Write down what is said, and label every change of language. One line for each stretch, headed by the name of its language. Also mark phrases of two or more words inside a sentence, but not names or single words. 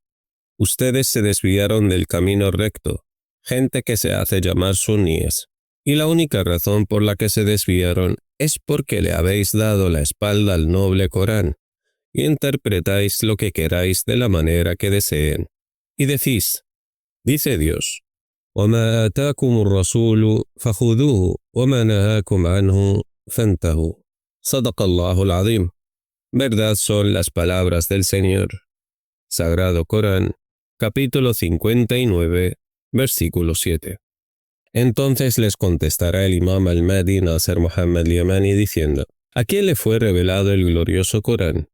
Spanish: Ustedes se desviaron del camino recto, gente que se hace llamar suníes, y la única razón por la que se desviaron es porque le habéis dado la espalda al noble Corán, y interpretáis lo que queráis de la manera que deseen. Y decís: dice Dios:
Arabic: وَمَا آتَاكُمُ الرَّسُولُ فَخُذُوهُ وَمَا نَهَاكُمْ عَنْهُ فَانْتَهُوا. صدق الله العظيم.
Spanish: Verdad son las palabras del Señor. Sagrado Corán, capítulo 59, versículo 7. Entonces les contestará el Imam al-Mahdi Nasser Mohammed al-Yamani diciendo: ¿a quién le fue revelado el glorioso Corán?